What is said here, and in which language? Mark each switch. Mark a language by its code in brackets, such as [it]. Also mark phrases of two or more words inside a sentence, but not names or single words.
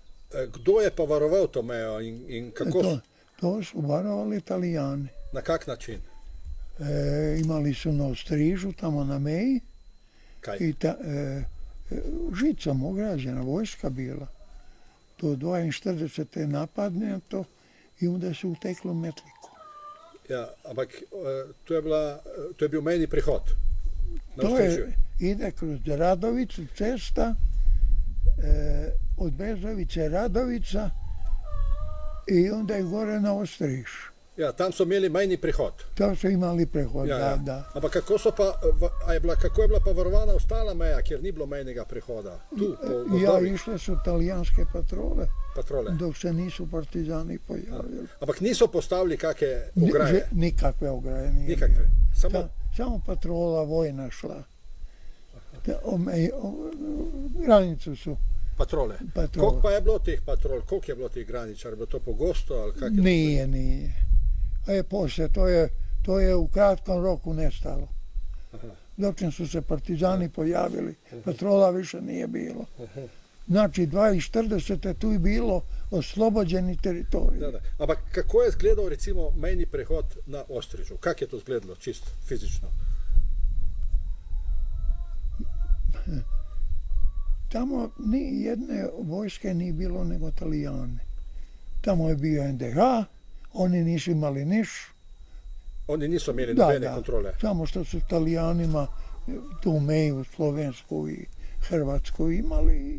[sl] kdo je pa varoval to mejo in kako? [hr] To su varovali Italijani. [sl] Na kak način? [hr] Imali su na Ostrižu, tamo na meji, [sl] Kaj? [hr] i žicom ograđena vojska bila. Do 42. napadne to i onda su utekli u Metliku. [sl] Ja, ampak to je bil mejni prihod. [hr] To ide kroz Radovicu cesta, od Bezovice Radovica i onda je gore na Ostriž. [sl] Ja, tam so imeli mejni prihod. [hr] To su imali prehod, [sl] Ja. [hr] da. [sl] Ampak kako je bila pa varovana ostala meja, kjer ni bilo mejnega prehoda? [hr] Tu, po [sl] Ja, [hr] gozdovih, išle su talijanske patrole. dok se nisu partizani pojavili. [sl] Ampak niso postavili kakve ograje? [hr] Nikakve ograje nije Nikakve. bilo. Samo patrola vojna šla. Granicu su. [sl] Patrole. Koliko pa je bilo teh patrol? Koliko je bilo teh graničar? Je bilo to pogosto? Ali kak je [hr] Nije. Poslije, to je u kratkom roku nestalo. Dok su se partizani pojavili, patrola više nije bilo. Znači, 42. tu je bilo oslobođeni teritorij. Da. [sl] Ampak kako je izgledal recimo mejni prehod na Ostrižu? Kak je to izgledalo čisto fizično? [hr] Tamo ni jedne vojske nije bilo nego Italijani. Tamo je bio NDH, oni nisu imali niš. [sl] Oni nisu imeli nobene kontrole? [hr] Samo što su Italijanima tu meju Slovensku i Hrvatsku imali.